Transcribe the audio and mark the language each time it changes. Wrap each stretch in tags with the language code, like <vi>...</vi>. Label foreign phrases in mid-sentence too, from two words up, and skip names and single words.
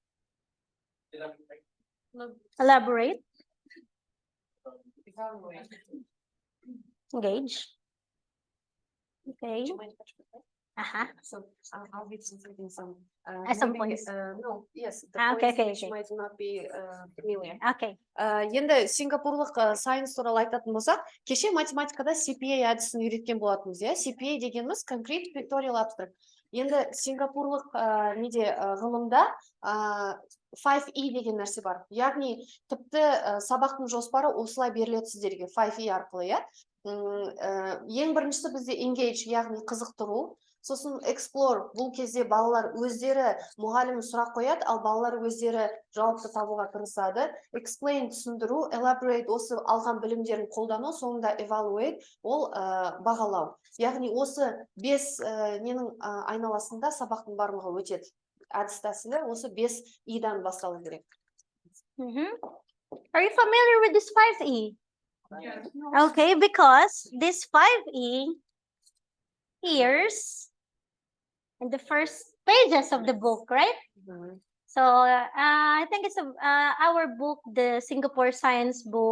<en>Elaborate. Engage. Okay. So I'll be translating some. Some maybe, points. No, yes, the Okay, points okay, which okay. might not be familiar. Okay.</en> <kk>Енді сингапурлық сайенс туралы айтатын болсақ, кеше математикада CPA әдісін үйреткен болатынбыз, иә. CPA дегеніміз</kk> <en>concrete pictorial abstract.</en> <kk>Енді сингапурлық неде ғылымда 5E деген нәрсе бар. Яғни тіпті сабақтың жоспары осылай беріледі сіздерге 5E арқылы, иә. Ең біріншісі бізде engage, яғни қызықтыру. Сосын explore, бұл кезде балалар өздері мұғалім сұрақ қояды, ал балалар өздері жауапты табуға тырысады. Explain, түсіндіру, elaborate, осы алған білімдерін қолдану, соңында evaluate, ол бағалау. Яғни осы 5 ненің айналасында сабақтың барлығы өтеді. Әдіс тәсілі осы 5E-дан басталу керек.</kk> <en>Are you familiar with this 5E? Yes. Okay, because this 5E appears in the first pages of the book, right? So I think it's our book, the Singapore Science book.</en>